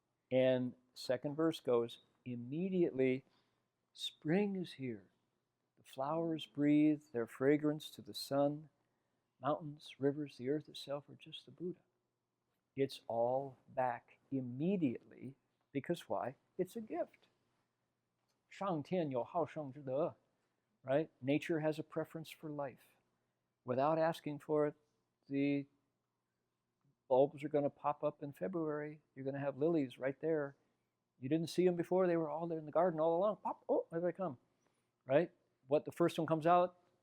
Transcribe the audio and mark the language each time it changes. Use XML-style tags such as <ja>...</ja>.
<en>And second verse goes, immediately spring is here. The flowers breathe their fragrance to the sun. Mountains, rivers, the earth itself are just the Buddha. It's all back immediately because why? It's a gift.</en> <zh>上天有好生之德, right?</zh> <en>Nature has a preference for life. Without asking for it, the bulbs are going to pop up in February. You're going to have lilies right there. You didn't see them before. They were all there in the garden all along. Pop, oh, there they come, right? What, the first one comes out?</en>